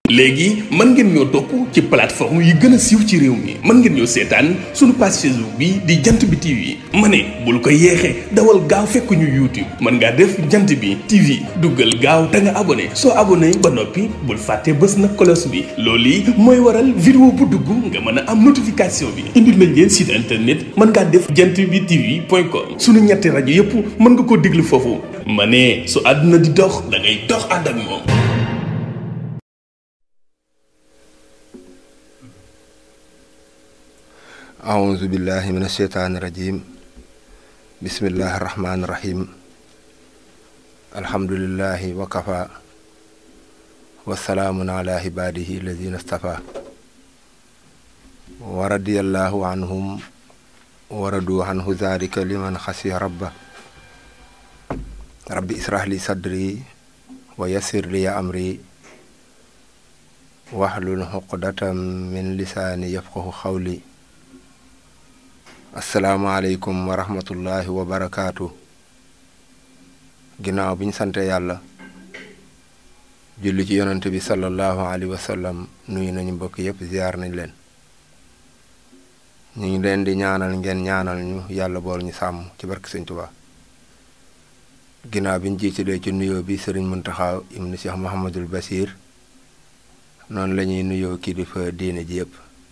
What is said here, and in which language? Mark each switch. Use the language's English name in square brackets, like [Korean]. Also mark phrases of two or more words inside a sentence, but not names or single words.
[Wolof] léegi mën ngeen ñoo topp ci plateforme yi gën a siiw ci réew mi mën ngeen ñoo seetaan suñu page Facebook bi di jant bi TV ma ne bul ko yeexee dawal gaaw fekk ñu YouTube mën ngaa def jant bi TV duggal gaaw te nga abonné soo abonné ba noppi bul fàtte bës na cloche bi loolu yi mooy waral vidéo bu dugg nga mën a am notification bi indil nañ leen [French] site internet [Wolof] mën ngaa def jant bi TV.com suñu ñetti rajo yépp mën nga koo déglu foofu ma ne su àdduna di dox da ngay dox ànd ak moom. [Arabic] أعوذ بالله من الشيطان الرجيم بسم الله الرحمن الرحيم الحمد لله وكفى والسلام على عباده الذين اصطفى ورضي الله عنهم ورضوا عنه ذلك لمن خشي ربه ربي اشرح لي صدري ويسر لي أمري واحلل عقدة من لساني يفقهوا قولي السلام عليكم ورحمة الله وبركاته [Wolof] ginnaaw bi ñu sante yàlla julli ci yonante bi [Arabic] صلى الله عليه وسلم [Wolof] nuyu nañu mbokk yépp ziar nañ leen ñu ngi leen di ñaanal ngeen ñaanal ñu yàlla bool ñu sàmm ci barke Sëñ Tuubaa ginnaaw bi ñu jiitalee ci nuyoo bi Sëriñ Muntaxa ibnu Cheikh Mouhamadul Basir noonu la ñuy nuyoo kilifa diine ji yépp